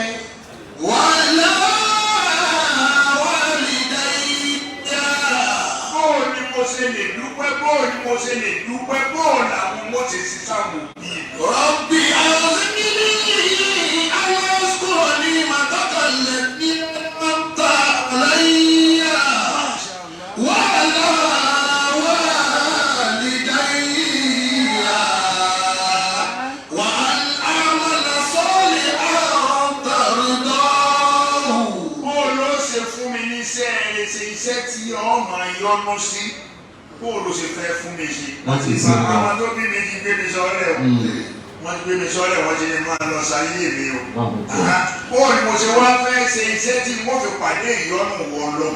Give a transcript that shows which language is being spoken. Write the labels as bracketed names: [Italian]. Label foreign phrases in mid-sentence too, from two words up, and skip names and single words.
[Yoruba] Wàhálà wàlídà ìdá. Bóò ni mo ṣe lè dúpẹ́, bóò ni mo ṣe lè dúpẹ́, bóò làwọn mo ṣe ṣiṣẹ́ wò bí. [Arabic] رب أوزعني أن أشكر نعمتك التي أنعمت علي وعلى والدي وأن أعمل صالحا ترضاه. [Yoruba] Bóò ló ṣe fún mi níṣẹ́ ẹ̀ṣẹ̀ iṣẹ́ tí ọmọ yọ́nú sí. Bóò ló ṣe fẹ́ fún mi ṣe. Àwọn tó bí mi ti gbé mi sọ́lẹ̀ o. Wọ́n ti gbé mi sọ́lẹ̀ wọ́n ti ní máa lọ sáyé mi o. Bóò ni mo ṣe wá fẹ́ ṣe iṣẹ́ tí mo fi pàdé ìyọ́nú wọn lọ.